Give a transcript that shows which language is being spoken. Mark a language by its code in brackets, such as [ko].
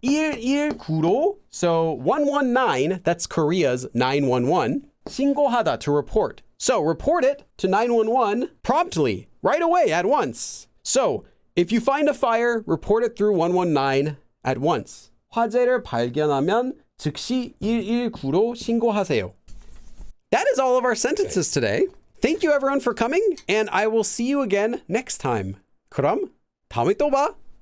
[en] 119로, so 119, that's Korea's 911. 신고하다, to report. So report it to 911 promptly, right away, at once. So if you find a fire, report it through 119 at once. [ko] 화재를 발견하면 즉시 119로 신고하세요. [en] That is all of our sentences today. Thank you everyone for coming, and I will see you again next time. [ko] 그럼 다음에 또 봐.